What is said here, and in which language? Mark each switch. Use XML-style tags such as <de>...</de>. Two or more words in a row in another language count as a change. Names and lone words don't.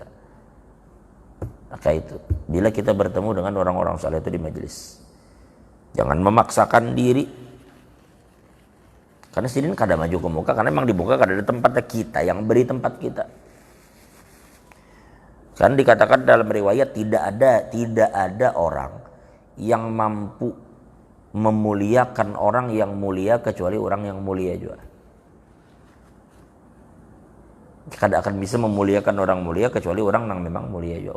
<id>Maka itu bila kita bertemu dengan orang-orang saleh itu di majelis jangan memaksakan diri.</id> <bjn>Karena sidin kada maju ke muka karena memang di muka kada ada tempatnya, kita yang beri tempat kita.</bjn> <id>Kan dikatakan dalam riwayat tidak ada orang yang mampu memuliakan orang yang mulia kecuali orang yang mulia juga.</id> <bjn>Kada akan bisa memuliakan orang mulia kecuali orang yang memang mulia juga.</bjn>